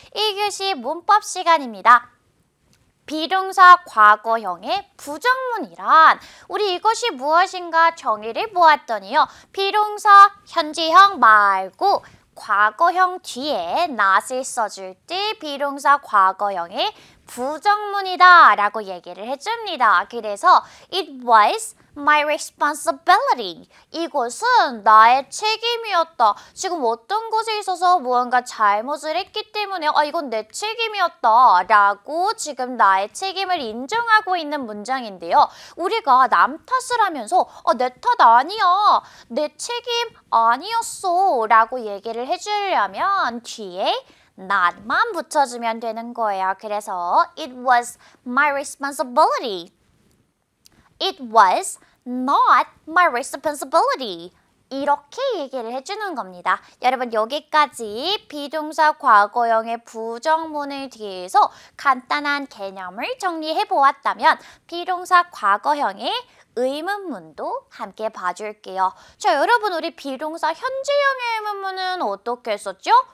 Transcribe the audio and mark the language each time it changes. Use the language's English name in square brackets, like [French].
[Korean] 1교시 문법 시간입니다. 비동사 과거형의 부정문이란 우리 이것이 무엇인가 정의를 보았더니요. 비동사 현재형 말고 과거형 뒤에 not을 써줄 때 비동사 과거형의 부정문이다 라고 얘기를 해줍니다. 그래서 [English] it was my responsibility. [Korean] 이것은 나의 책임이었다. 지금 어떤 곳에 있어서 무언가 잘못을 했기 때문에 이건 내 책임이었다 라고 지금 나의 책임을 인정하고 있는 문장인데요. 우리가 남 탓을 하면서 내 탓 아니야. 내 책임 아니었어 라고 얘기를 해주려면 뒤에 not만 붙여주면 되는 거예요. 그래서 [English] it was my responsibility. It was not my responsibility. [Korean] 이렇게 얘기를 해주는 겁니다. 여러분, 여기까지 비동사 과거형의 부정문을 뒤에서 간단한 개념을 정리해 보았다면 비동사 과거형의 의문문도 함께 봐줄게요. 자, 여러분, 우리 비동사 현재형의 의문문은 어떻게 썼죠?